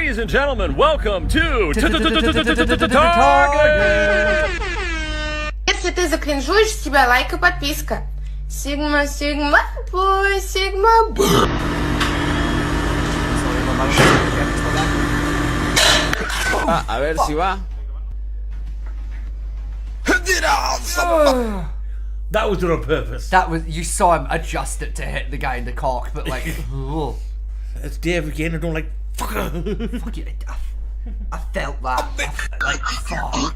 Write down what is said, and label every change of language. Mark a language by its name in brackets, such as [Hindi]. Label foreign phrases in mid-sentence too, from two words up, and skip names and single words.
[English] gentlemen, welcome to Target! [Russian] Если ты закринжуешь, с тебя лайк и подписка. Сигма, сигма, бой, сигма, бой. [Spanish] A ver si va. [English] That was done on purpose. That was, you saw him adjust it to hit the guy in the cock, but like, oh. It's Dave again. I don't like. Fucker. Fuck it. I felt that. Like, fuck.